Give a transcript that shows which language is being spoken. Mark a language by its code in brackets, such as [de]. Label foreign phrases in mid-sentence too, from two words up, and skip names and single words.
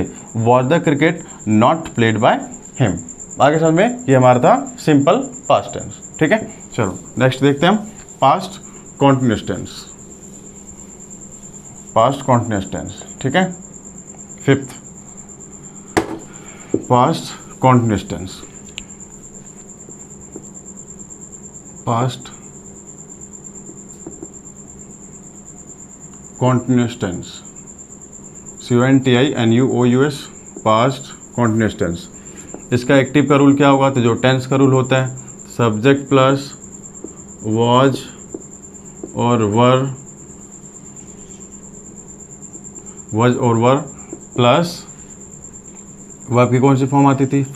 [en] was the cricket not played by him. [hi] आगे समझ में, ये हमारा था [en] simple past tense. [hi] ठीक है, चलो नेक्स्ट देखते हैं हम [en] past continuous tense. past continuous tense, [hi] ठीक है, [en] fifth past continuous tense, past continuous tense, CONTINUOUS, past continuous tense। [hi] इसका एक्टिव का रूल क्या होगा? तो जो टेंस का रूल होता है, [en] subject plus was [hi] और [en] were plus verb [hi] की कौन सी फॉर्म आती थी?